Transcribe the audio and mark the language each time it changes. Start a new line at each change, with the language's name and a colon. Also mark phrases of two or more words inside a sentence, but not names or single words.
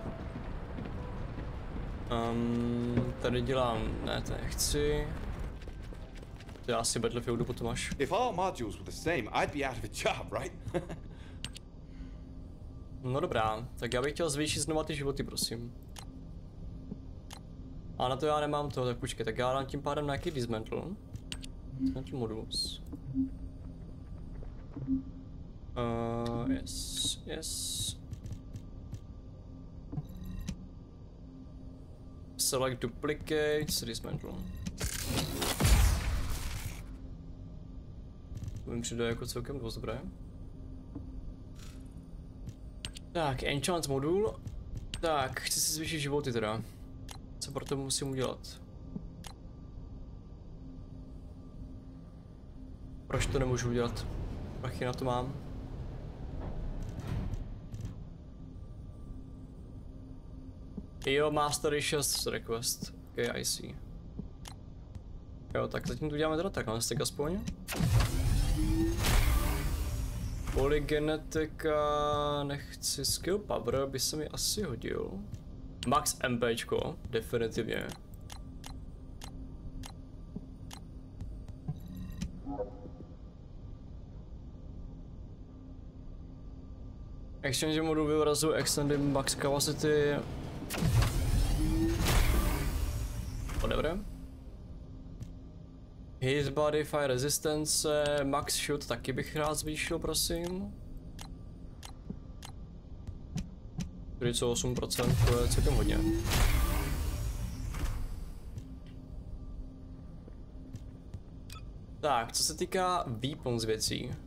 Czech: Tady dělám, ne, to nechci. To je asi Battlefieldu potom až.
English: If all modules were the same, I'd be out of a job, right?
Czech: No dobrá, tak já bych chtěl zvýšit znova ty životy, prosím. A na to já nemám to, tak počkej, tak já dám tím pádem nějaký dismantle.
English: Dismantle modules. Yes. Select duplicates, dismantle.
Czech: To mi přijde jako celkem dost dobré. Tak, enchant modul. Tak, chci si zvýšit životy teda. Co pro to musím udělat? Proč to nemůžu udělat? Prachy na to mám. Jo,
English: Mastery 6 request. Okay, I see.
Czech: Jo, tak zatím to uděláme teda takhle, tak aspoň. Polygenetika, nechci,
English: skill power
Czech: by se mi asi hodil. Max MPčko, definitivně.
English: Exchange
Czech: modu vyrazuje
English: extended max capacity. Whatever. Hit body, fire resistance, max shoot
Czech: taky bych rád zvýšil, prosím. 48%, to je celkem hodně. Tak, co se týká weapons věcí.